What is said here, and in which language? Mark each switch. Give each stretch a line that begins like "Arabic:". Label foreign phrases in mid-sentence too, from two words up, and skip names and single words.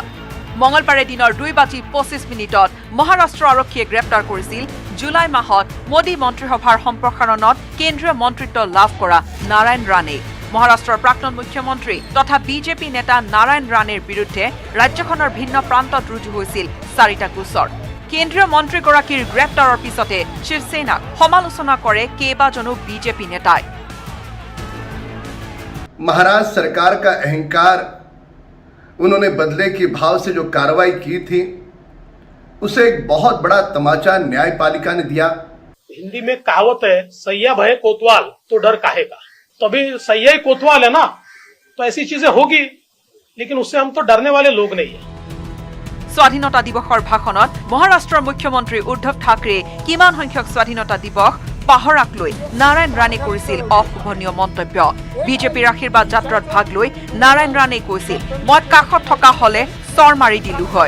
Assamese: মঙলবাৰে দিনৰ 2:25 মহাৰাষ্ট্ৰ আৰক্ষীয়ে গ্ৰেপ্তাৰ কৰিছিল জুলাই মাহত মোদী মন্ত্ৰীসভাৰ সম্প্ৰসাৰণত কেন্দ্ৰীয় মন্ত্ৰিত্ব লাভ কৰা নাৰায়ণ ৰাণে। মহাৰাষ্ট্ৰৰ প্ৰাক্তন মুখ্যমন্ত্ৰী তথা বিজেপি নেতা নাৰায়ণ ৰাণেৰ বিৰুদ্ধে ৰাজ্যখনৰ ভিন্ন প্ৰান্তত ৰুজু হৈছিল 4টা গোচৰ। কেন্দ্ৰীয় মন্ত্ৰীগৰাকীৰ গ্ৰেপ্তাৰৰ পিছতে শিৱসেনাক সমালোচনা কৰে কেইবাজনো বিজেপি নেতাই।
Hindi: महाराष्ट्र सरकार का अहंकार, उन्होंने बदले के भाव से जो कार्रवाई की थी उसे एक बहुत बड़ा तमाचा न्यायपालिका ने दिया। हिंदी में कहावत है, सैया भय कोतवाल तो डर काहेगा। तो अभी सैया ही कोतवाल है ना, तो ऐसी चीजें होगी, लेकिन उससे हम तो डरने वाले लोग नहीं है।
Assamese: স্বাধীনতা দিৱসৰ ভাষণত মহাৰাষ্ট্ৰৰ মুখ্যমন্ত্ৰী উদ্ধৱ ঠাকৰে কিমান সংখ্যক স্বাধীনতা দিৱস পাহৰাক লৈ নাৰায়ণ ৰাণে কৰিছিল অশোভনীয় মন্তব্য। বিজেপিৰ আশীৰ্বাদ যাত্ৰাত ভাগ লৈ নাৰায়ণ ৰাণে কৈছিল, মই কাষত থকা হলে চৰ মাৰি দিলো হয়।